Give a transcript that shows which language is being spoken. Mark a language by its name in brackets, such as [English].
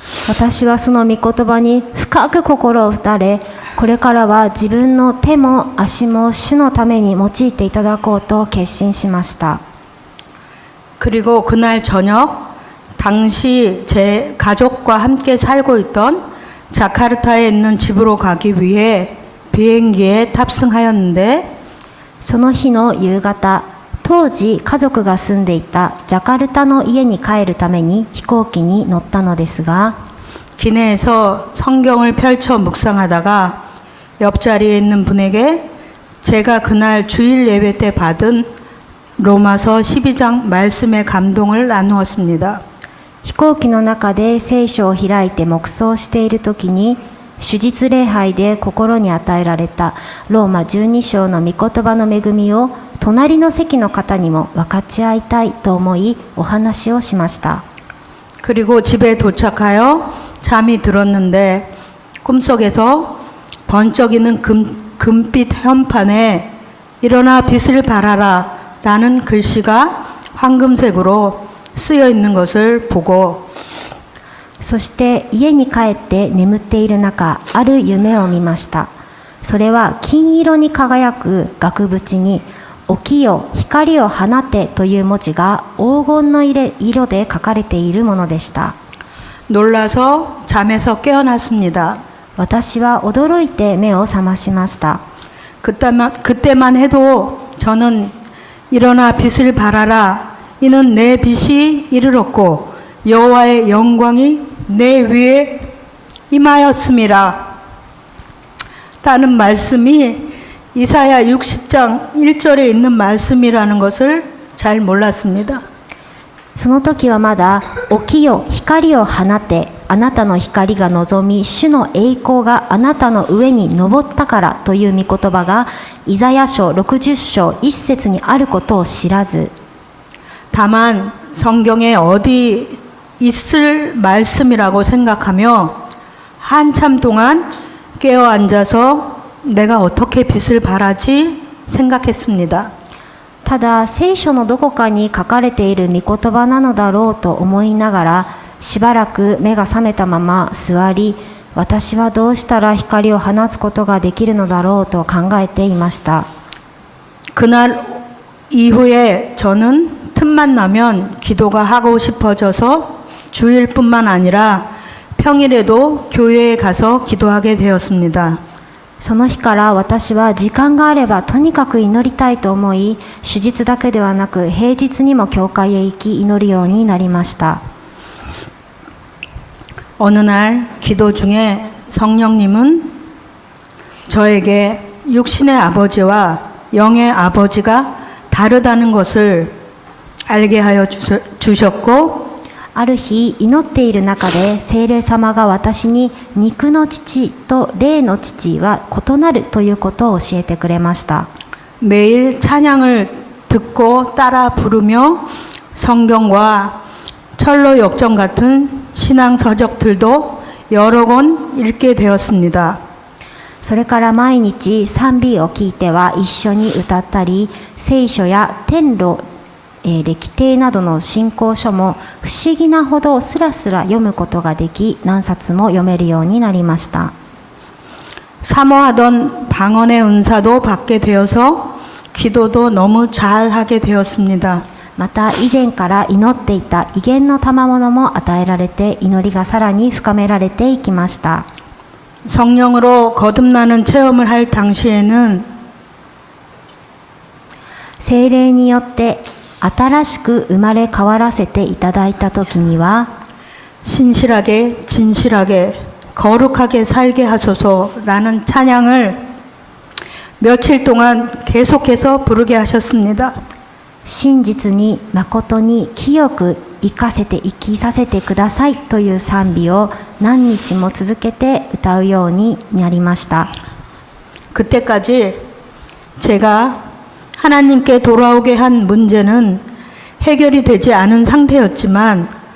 [Japanese] 私はその御言葉に深く心を打たれ、これからは自分の手も足も主のために用いていただこうと決心しました。 [Korean] 그리고 그날 저녁 당시 제 가족과 함께 살고 있던 자카르타에 있는 집으로 가기 위해 비행기에 탑승하였는데 [Japanese] その日の夕方、当時家族が住んでいたジャカルタの家に帰るために飛行機に乗ったのですが、 [Korean] 기내에서 성경을 펼쳐 묵상하다가 옆자리에 있는 분에게 제가 그날 주일 예배 때 받은 로마서 12장 말씀의 감동을 나누었습니다. [Japanese] 飛行機の中で聖書を開いて黙想している時に、主日礼拝で心に与えられたローマ12章の御言葉の恵みを隣の席の方にも分かち合いたいと思いお話をしました。 [Korean] 그리고 집에 도착하여 잠이 들었는데 꿈속에서 번쩍이는 금빛 현판에 일어나 빛을 발하라 라는 글씨가 황금색으로 쓰여 있는 것을 보고 [Japanese] そして家に帰って眠っている中、ある夢を見ました。それは金色に輝く額縁に起きよ光を放てという文字が黄金の色で書かれているものでした。 [Korean] 놀라서 잠에서 깨어났습니다. [Japanese] 私は驚いて目を覚ましました。 [Korean] 그때만 해도 저는 일어나 빛을 발하라 이는 내 빛이 이르렀고 여호와의 영광이 내 위에 임하였음이라 라는 말씀이 이사야 60장 1절에 있는 말씀이라는 것을 잘 몰랐습니다. [Japanese] その時はまだ起きよ光を放てあなたの光が望み主の栄光があなたの上に昇ったからという御言葉がイザヤ書60章1節にあることを知らず [Korean] 다만 성경에 어디 있을 말씀이라고 생각하며 한참 동안 깨어 앉아서 내가 어떻게 빛을 발하지 생각했습니다. [Japanese] ただ聖書のどこかに書かれている御言葉なのだろうと思いながらしばらく目が覚めたまま座り、私はどうしたら光を放つことができるのだろうと考えていました。 [Korean] 그날 이후에 저는 틈만 나면 기도가 하고 싶어져서 주일뿐만 아니라 평일에도 교회에 가서 기도하게 되었습니다. [Japanese] その日から私は時間があればとにかく祈りたいと思い、主日だけではなく平日にも教会へ行き祈るようになりました。 [Korean] 어느 날 기도 중에 성령님은 저에게 육신의 아버지와 영의 아버지가 다르다는 것을 알게 하여 주셨고 [Japanese] ある日祈っている中で聖霊様が私に肉の父と霊の父は異なるということを教えてくれました。 [Korean] 매일 찬양을 듣고 따라 부르며 성경과 철로 역정 같은 신앙 서적들도 여러 권 읽게 되었습니다. [Japanese] それから毎日賛美を聞いては一緒に歌ったり、聖書や天路歴帝などの信仰書も不思議なほどスラスラ読むことができ、何冊も読めるようになりました。 [Korean] 사모하던 방언의 은사도 받게 되어서 기도도 너무 잘하게 되었습니다. [Japanese] また以前から祈っていた威厳の賜物も与えられて、祈りがさらに深められていきました。 [Korean] 성령으로 거듭나는 체험을 할 당시에는 [Japanese] 聖霊によって新しく生まれ変わらせていただいた時には、 [Korean] 신실하게 진실하게 거룩하게 살게 하소서라는 찬양을 며칠 동안 계속해서 부르게 하셨습니다. [Japanese] 真実に誠に清く生きさせてくださいという賛美を何日も続けて歌うようになりました。 [Korean] 그때까지 제가 하나님께 돌아오게 한 문제는 해결이 되지 않은 상태였지만